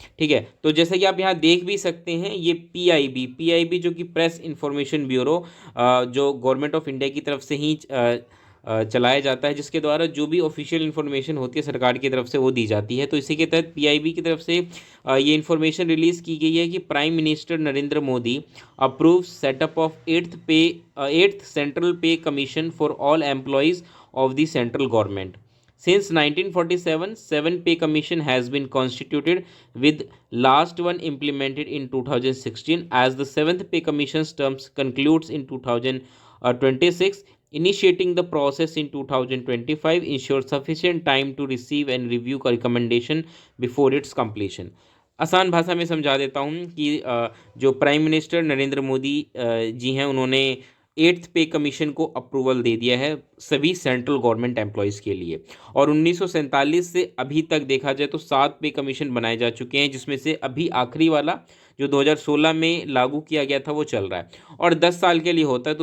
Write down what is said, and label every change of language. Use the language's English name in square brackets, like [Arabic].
[Hindi] ठीक है, तो जैसा कि आप यहाँ देख भी सकते हैं, ये पीआईबी जो कि प्रेस इंफॉर्मेशन ब्यूरो जो गवर्नमेंट ऑफ इंडिया की तरफ से ही चलाया जाता है, जिसके द्वारा जो भी ऑफिशियल इन्फॉर्मेशन होती है सरकार की तरफ से वो दी जाती है। तो इसी के तहत पीआईबी की तरफ से ये इन्फॉर्मेशन रिलीज़ की गई है कि [English] Prime minister Narendra Modi approve setup of eighth central pay commission for all employees of the central government. Since 1947, 7 pay commission has been constituted, with last one implemented in 2016, as the 7th pay commission's terms concludes in 2026. Initiating the process in 2025 ensures sufficient time to receive and review recommendation before its completion. [Hindi] आसान भाषा में समझा देता हूँ कि जो prime minister Narendra Modi ji हैं, उन्होंने 8th पे कमीशन को अप्रूवल दे दिया है सभी सेंट्रल गवर्नमेंट एम्प्लॉयज़ के लिए। और 1947 से अभी तक देखा जाए तो 7 पे कमीशन बनाए जा चुके हैं, जिसमें से अभी आखिरी वाला जो 2016 में लागू किया गया था वो चल रहा है, और 10 साल के लिए होता है।